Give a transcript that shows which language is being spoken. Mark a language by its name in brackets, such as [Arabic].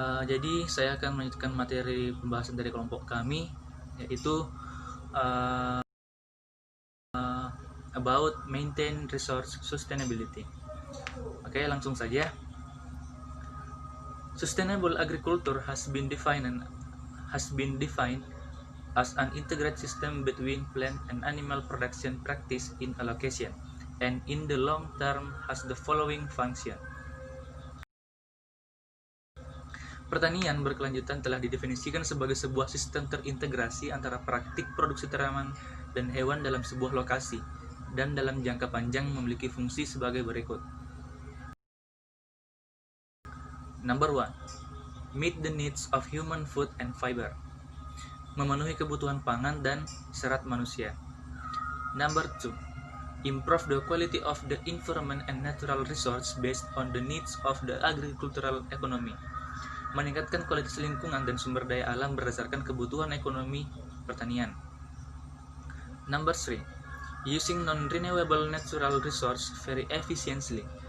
[Indonesian] Jadi saya akan melanjutkan materi pembahasan dari kelompok kami, yaitu [English] about maintain resource sustainability. [Indonesian] Oke, langsung saja. [English] Sustainable agriculture has been defined as an integrated system between plant and animal production practice in allocation, and in the long term has the following function. [Indonesian] Pertanian berkelanjutan telah didefinisikan sebagai sebuah sistem terintegrasi antara praktik produksi tanaman dan hewan dalam sebuah lokasi, dan dalam jangka panjang memiliki fungsi sebagai berikut. [English] Number 1. Meet the needs of human food and fiber. [Indonesian] Memenuhi kebutuhan pangan dan serat manusia. [English] Number 2. Improve the quality of the environment and natural resource based on the needs of the agricultural economy. [Indonesian] Meningkatkan kualitas lingkungan dan sumber daya alam berdasarkan kebutuhan ekonomi pertanian. [English] Number 3. Using non-renewable natural resource very efficiently.